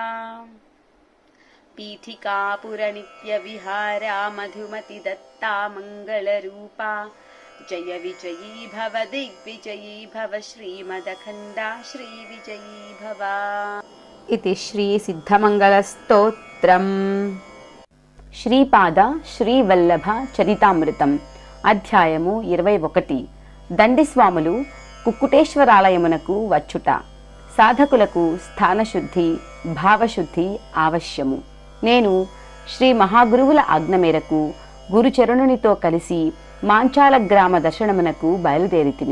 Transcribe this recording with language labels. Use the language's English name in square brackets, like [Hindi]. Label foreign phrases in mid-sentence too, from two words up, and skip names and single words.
[Sanskrit] पीठिकापुर नित्य विहारा मधुमति दत्ता मंगलरूपा। जय विजयी भव दिग्विजयी भव श्रीमदखण्डा श्रीविजयी भव। इति श्री सिद्धमंगलस्तोत्रम् [Telugu] శ్రీపాద శ్రీవల్లభ చరితామృతం అధ్యాయము 21 దండిస్వాములు కుక్కుటేశ్వరాలయమునకు వచ్చుట. సాధకులకు స్థానశుద్ధి భావశుద్ధి ఆవశ్యము. నేను శ్రీ మహాగురువుల ఆజ్ఞ మేరకు గురుచరణునితో కలిసి మాంచాల గ్రామ దర్శనమునకు బయలుదేరితిని.